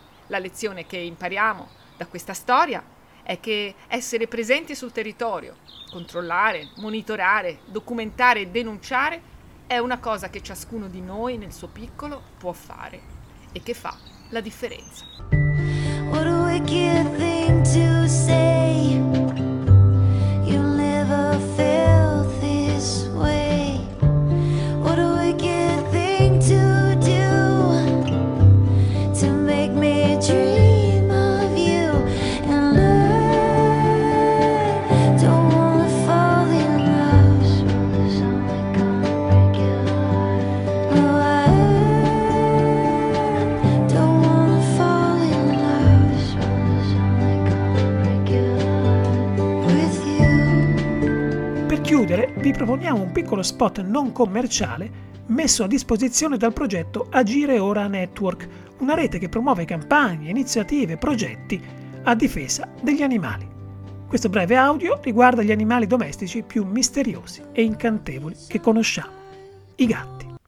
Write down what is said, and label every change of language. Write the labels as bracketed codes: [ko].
[it] La lezione che impariamo da questa storia è che essere presenti sul territorio, controllare, monitorare, documentare e denunciare è una cosa che ciascuno di noi nel suo piccolo può fare e che fa la differenza. [en] What a wicked thing to say. You'll never feel this way. What a wicked thing to do. To make me dream of you. And learn. Don't wanna fall in love. Something gonna break your heart. No, I don't wanna fall in love. Something gonna break your heart with you. [it] Per chiudere, vi proponiamo un piccolo spot non commerciale messo a disposizione dal progetto Agire Ora Network, una rete che promuove campagne, iniziative, progetti a difesa degli animali. Questo breve audio riguarda gli animali domestici più misteriosi e incantevoli che conosciamo, i gatti.